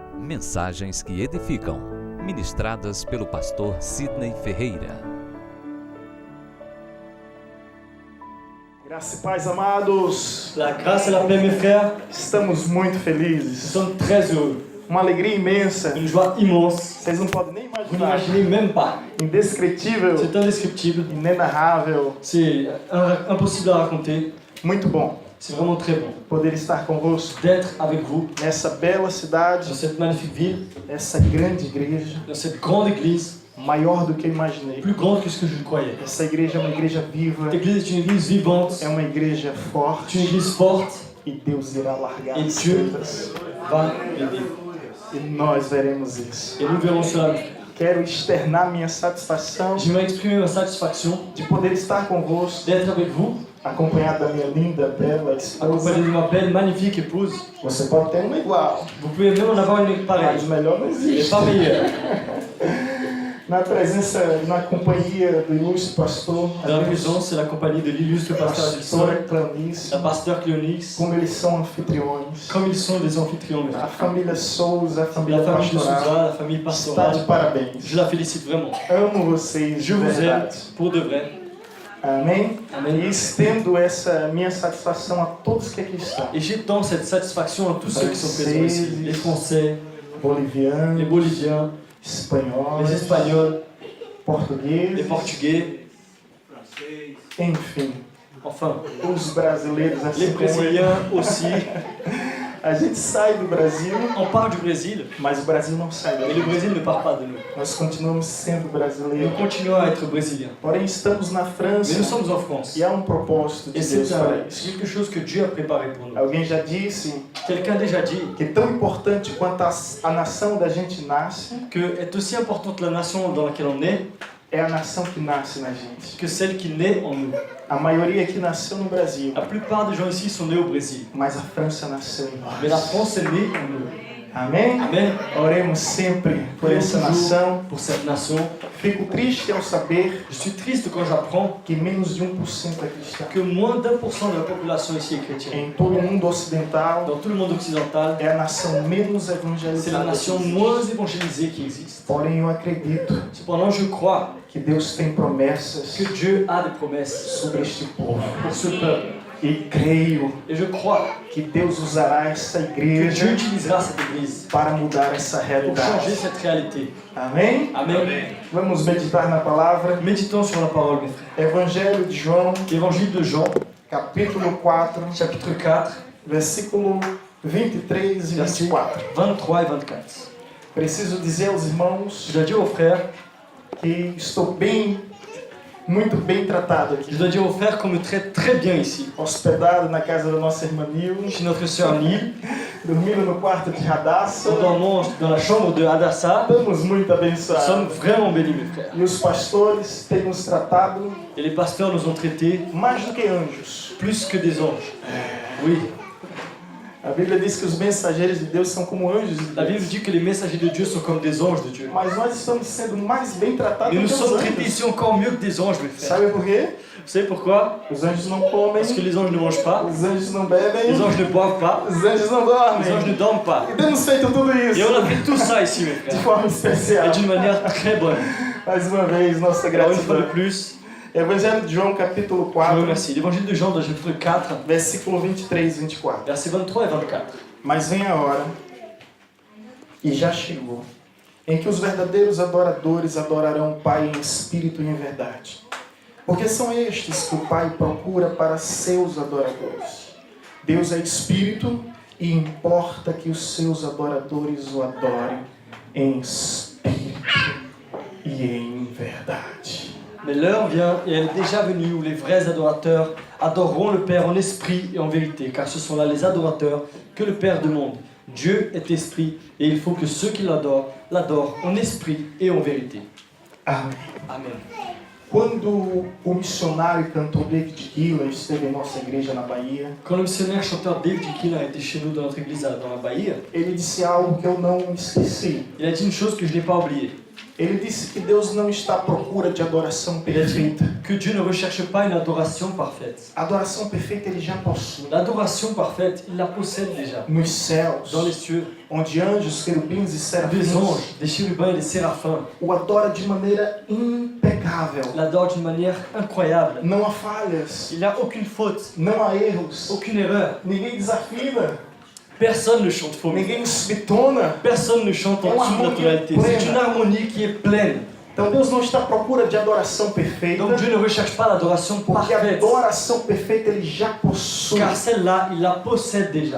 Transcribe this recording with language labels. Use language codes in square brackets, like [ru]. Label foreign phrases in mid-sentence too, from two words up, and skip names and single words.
[pt] Mensagens que edificam, ministradas pelo pastor Sidney Ferreira. Graça e paz, amados. [fr] La grâce et la paix, mes frères. [pt] Estamos muito [fr] Nous [pt] felizes. [fr] sommes très heureux. [pt] Uma alegria imensa. [fr] Une joie immense. [pt] Vocês não podem nem [fr] Vous [pt] imaginar. [fr] n'imaginez même pas. [pt] Indescritível, [fr] C'est indescriptible. [pt] inenarrável. [fr] C'est impossible à raconter. [pt] Muito bom [fr] C'est vraiment très bon [pt] poder estar convosco [fr] d'être avec vous [pt] nessa bela [fr] dans [pt] cidade, [fr] cette magnifique ville, [pt] essa grande igreja, [fr] dans cette grande église, [pt] maior do que eu imaginei. [fr] plus grande que ce que je ne croyais. [pt] Essa igreja é uma igreja viva, [fr] Cette église est une église vivante, [pt] é uma igreja [fr] c'est une [pt] forte [fr] église forte [pt] e Deus irá largar [fr] et [pt] as [fr] Dieu [pt] coisas. [fr] va l'aider. [pt] E nós veremos isso. [fr] Et nous verrons cela. [pt] Quero externar minha satisfação [fr] J'aimerais exprimer ma satisfaction [pt] de poder estar convosco, [fr] d'être avec vous, [pt] acompanhado da minha linda, bela esposa. [fr] accompagné de ma belle, magnifique épouse. [pt] Você pode ter uma igual, [fr] Vous pouvez même en avoir une [pt] mas [fr] pareille, [pt] melhor não [fr] mais [pt] existe. [fr] pas meilleure. [pt] Na presença, na companhia do ilustre pastor, [fr] Dans la présence et la compagnie de l'illustre pasteur Adilson, [pt] pastora Clanice, [fr] la pasteur Cléonix, [pt] como eles são anfitriões, [fr] comme ils sont des anfitrions, mes [pt] a [fr] frères. [pt] família Souza, a [fr] La [pt] família [fr] famille de [pt] pastoral, [fr] Souza, la famille [pt] está [fr] pastorale, [pt] de parabéns. [fr] je la félicite vraiment. [pt] Amo vocês [fr] Je [pt] de [fr] vous aime [pt] verdade. [fr] pour de vrai. [pt] Amém? Amém. E estendo essa minha satisfação a todos que aqui estão. [fr] Et j'étends cette satisfaction à tous ceux qui sont présents ici. Les Français, les [pt] Bolivianos, [fr] Boliviens, [pt] espanhóis, [fr] les Espagnols, les [pt] portugueses, [fr] Portugais, [pt] enfim, [fr] enfin, [pt] os brasileiros [fr] les [pt] assim como eu. [fr] Brésiliens aussi. [pt] A gente sai do Brasil, [fr] On part du Brésil, [pt] mas o Brasil não sai [fr] mais [pt] daqui. [fr] le Brésil ne part pas de nous. [pt] Nós continuamos sendo [fr] Nous [pt] brasileiros. [fr] continuons à être brésiliens. [pt] Porém, estamos na [fr] Mais [pt] França [fr] nous sommes en France. [pt] e há um propósito de [fr] Et [pt] Deus [fr] c'est [pt] para [fr] c'est [pt] isso. [fr] quelque chose que Dieu a préparé pour nous. [pt] Alguém já disse [fr] Quelqu'un a déjà dit [pt] que tão importante quanto a nação da gente nasce, [fr] que est aussi importante la nation dans laquelle on est [pt] é a nação que nasce na gente. [fr] que celle qui naît en nous. [pt] A maioria aqui nasceu no Brasil, [fr] La plupart des gens ici sont nés au Brésil. [pt] mas a França nasceu em [fr] Mais la [pt] nós. [fr] France est née en nous. [pt] Amém? [fr] Amen. [pt] Oremos sempre por [fr] Prions [pt] essa [fr] toujours [pt] nação. [fr] pour cette nation. [pt] Fico triste ao saber [fr] Je suis triste quand j'apprends [pt] que menos de 1% é cristão. [fr] que moins d'1% de la population ici est chrétienne. [pt] Em todo o mundo ocidental, [fr] Dans tout le monde occidental, [pt] é a nação menos [fr] c'est la [pt] evangelizada. [fr] nation moins évangélisée qui existe. [pt] Porém, eu acredito [fr] Cependant, je crois [pt] que Deus tem promessas [fr] que Dieu a des promesses [pt] sobre este povo. [fr] pour ce peuple. [pt] E creio [fr] Et je crois [pt] que Deus usará essa [fr] que Dieu [pt] igreja [fr] utilisera cette église [pt] para mudar essa [fr] pour changer [pt] realidade. [fr] cette réalité. [pt] Amém? [fr] Amen. [pt] Vamos meditar na palavra. [fr] Méditons sur la parole, mes frères. [pt] Evangelho de João, [fr] Évangile de Jean, [pt] capítulo 4, [fr] chapitre 4, [pt] versículo 23 e [fr] versets 24. 23 et 24. [pt] Preciso dizer aos irmãos [fr] Je dois dire aux frères, [pt] que estou muito bem tratado [fr] je [pt] aqui. [fr] dois dire aux frères qu'on me traite très bien ici. [pt] Hospedado na casa da nossa irmã Nil, [fr] Chez notre sœur Nil, [pt] dormindo no quarto de Radassa. [fr] nous dormons dans la chambre de Hadassah. [pt] Estamos muito [fr] Nous [pt] abençoados. [fr] sommes vraiment bénis, mes frères. [pt] E os pastores têm nos tratado [fr] Et les pasteurs nous ont traités [pt] mais do que anjos. [fr] plus que des anges. Oui, [pt] A Bíblia diz que os mensageiros de Deus são como anjos de [fr] la Bible [pt] Deus. [fr] dit que les messagers de Dieu sont comme des anges de Dieu. [pt] Mas nós estamos sendo mais bem tratados [fr] Et [pt] do [fr] nous [pt] que os [fr] sommes traités [pt] anjos. [fr] ici encore mieux que des anges, mes frères. [pt] Sabe por quê? [fr] Vous savez pourquoi? [pt] Os anjos não comem, [fr] Parce que les anges ne mangent pas, [pt] os anjos não bebem, [fr] les anges ne boivent pas, [pt] os anjos não [fr] les anges ne [pt] dormem. [fr] dorment pas. [pt] E temos feito tudo [fr] Et [pt] isso [fr] on a fait tout ça ici, mes [pt] de [fr] frères. [pt] forma [fr] Et [pt] especial. [fr] d'une manière très bonne. [pt] Mais uma vez, nossa [fr] Alors une fois de [pt] gratidão. [fr] plus, [pt] Evangelho de João, capítulo [fr] je vous 4, remercie. L'évangile de Jean, dans le chapitre 4, [pt] versículo 23 e 24. [fr] versets 23 et 24. [pt] Mas vem a hora, e já chegou, em que os verdadeiros adoradores adorarão o Pai em espírito e em verdade. Porque são estes que o Pai procura para seus adoradores. Deus é espírito e importa que os seus adoradores o adorem em espírito e em verdade. [fr] Mais l'heure vient et elle est déjà venue où les vrais adorateurs adoreront le Père en esprit et en vérité, car ce sont là les adorateurs que le Père demande. Dieu est esprit et il faut que ceux qui l'adorent en esprit et en vérité. [pt] Amém. [fr] Amen. [pt] Quando o missionário e cantor David Keelan esteve em nossa igreja na Bahia, [fr] Quand le missionnaire chanteur David Keelan était chez nous dans notre église dans la Bahia, [pt] ele disse algo que eu não esqueci. [fr] il a dit une chose que je n'ai pas oubliée. [pt] Ele disse que Deus não está à procura de adoração [fr] Il a dit [pt] perfeita. [fr] que Dieu ne recherche pas une adoration parfaite. [pt] A adoração perfeita ele já possui. [fr] L'adoration parfaite, il la possède déjà. [pt] Nos céus, [fr] Dans les cieux, [pt] onde anjos, querubins e [fr] des [pt] serafins [fr] anges, des chérubins et des séraphins [pt] o adora de maneira impecável. [fr] l'adorent d'une manière incroyable. [pt] Não há falhas, [fr] Il n'y a aucune faute, [pt] não há erros. [fr] aucune erreur. [pt] Ninguém desafina, [fr] Personne ne chante faux. [pt] ninguém subtona. [fr] Personne ne chante en dessous de la tonalité. C'est une harmonie qui est pleine. [pt] Então Deus não está à procura de adoração perfeita, [fr] Donc Dieu ne recherche pas l'adoration [pt] porque a [fr] parfaite, [pt] adoração perfeita ele já possui. [fr] car celle-là, il la possède déjà.